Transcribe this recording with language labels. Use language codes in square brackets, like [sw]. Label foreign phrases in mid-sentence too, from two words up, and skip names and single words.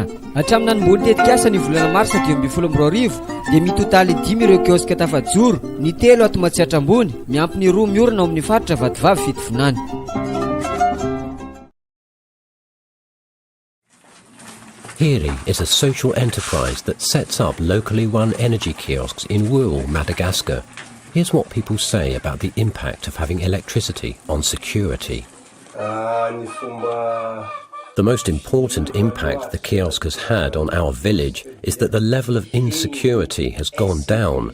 [mg] Hatramin'ny nanomboly tetikasa ny volana Marsa 2022 dia mitotaly 5 ireo kiosque tafajoro, ny 3 ato Matsiatrambony miampy ny 2 miorina ao amin'ny faritra Vadivavity, Vinany. [en] HERi is a social enterprise that sets up locally run energy kiosks in rural Madagascar. Here's what people say about the impact of having electricity on security. The most important impact the kiosk has had on our village is that the level of insecurity has gone down.